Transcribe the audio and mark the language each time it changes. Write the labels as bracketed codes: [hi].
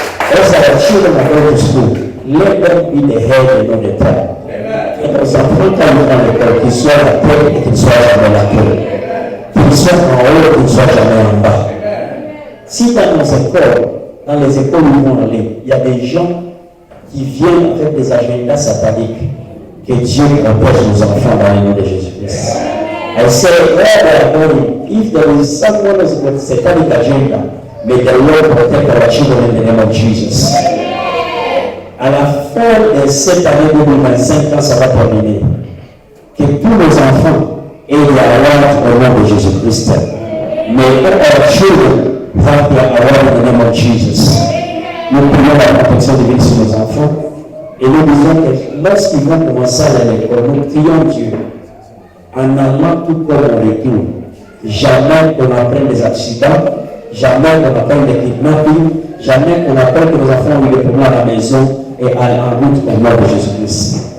[en] As our children are going to school, let them be the head and not the tail. [fr] Et nos enfants, quand ils vont à l'école, qu'ils soient à la tête et qu'ils soient jamais la queue. Qu'ils soient en haut et qu'ils ne soient jamais en bas. Si dans nos écoles, dans les écoles où ils vont aller, il y a des gens qui viennent avec des agendas sataniques, que Dieu protège nos enfants dans le nom de Jésus-Christ. [en] I say, where they are going, if there is someone with a satanic agenda, may the Lord protect our children in the name of Jesus. [fr] À la fin de cette année 2025, quand ça va terminer, que tous nos enfants aient des awards au nom de Jésus-Christ. [en] May all our children have their award in the name of Jesus. [fr] Nous prions la protection divine sur nos enfants et nous disons que lorsqu'ils vont commencer à l'école, nous prions Dieu en allant tout comme on retourne. Jamais qu'on apprenne des accidents, jamais qu'on apprenne des kidnappings, jamais qu'on apprenne que nos enfants ont eu des problèmes à la maison et en route au nom de Jésus-Christ.